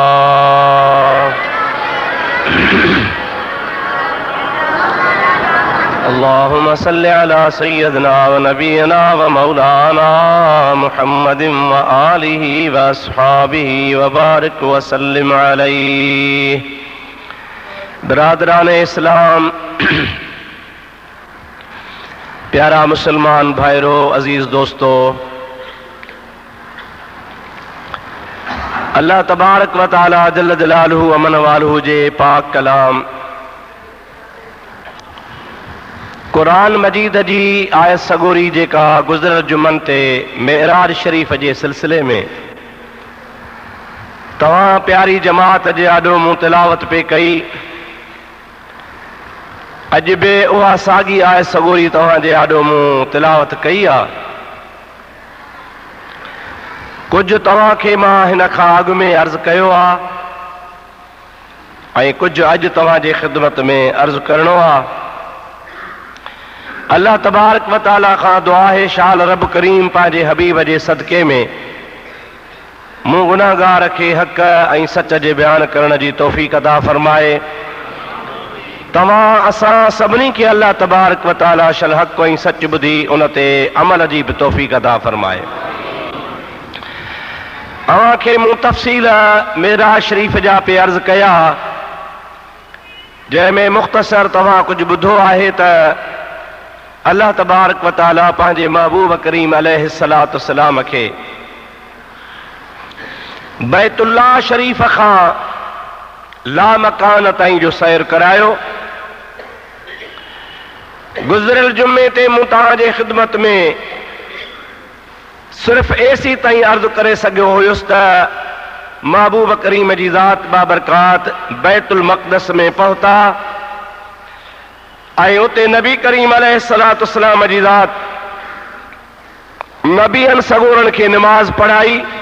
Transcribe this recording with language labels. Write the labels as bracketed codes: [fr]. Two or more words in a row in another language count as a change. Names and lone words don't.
[ar] اللهم صل على سيدنا ونبينا ومولانا محمد وآله وأصحابه وبارك وسلم عليه. [ur] برادران اسلام، [sd] प्यारा मुसलमान भाइरों, अजीज दोस्तों, अल्लाह तबारक व तआला [ar] جل جلاله عم نواله [sd] जे पाक कलाम कुरान मजीद जी आयत सगोरी जेका गुज़िरियल जुमन ते मेराज शरीफ जे सिलसिले में तव्हां प्यारी जमात जे आॾो मूं तिलावत पे कई, अॼु बि उहा साॻी आयत सगोरी तव्हांजे आॾो मूं तिलावत कई आहे। कुझु तव्हांखे मां हिन खां अॻु में अर्ज़ु कयो आहे ऐं कुझु अॼु तव्हांजे ख़िदमत में अर्ज़ु करणो आहे। अल्लाह तबारक व तआला खां दुआ है शाल रब करीम पंहिंजे हबीब जे सदके में मूं गुनाहगार खे हक़ ऐं सच जे बयान करण जी तौफ़ीक़ अता फरमाए। तव्हां असां सभिनी खे अल्लाह तबारक व तआला शल हक़ ऐं सच ॿुधी उन ते अमल जी बि तौफ़ीक़ अता फरमाए। अव्हांखे मूं तफ़सील मेराज शरीफ़ जा पे अर्ज़ कया, जंहिंमें मुख़्तसर तव्हां कुझु ॿुधो आहे त अल्लाह तबारक व तआला पंहिंजे महबूब करीम [ar] عليه الصلاة والسلام [sd] खे बैतुल्लाह शरीफ़ खां लामकान ताईं जो सैर करायो। गुज़िरियल जुमे ते मूं तव्हांजे ख़िदमत में सिर्फ़ एसी ताईं अर्ज़ु करे सघियो हुयुसि त महबूब करीम जी ज़ात बाबरकात बैतुल मक़दस में पहुता ऐं उते नबी करीम [ar] عليه الصلاة والسلام [sd] जी ज़ात नबीअनि सगोरनि खे निमाज़ पढ़ाई।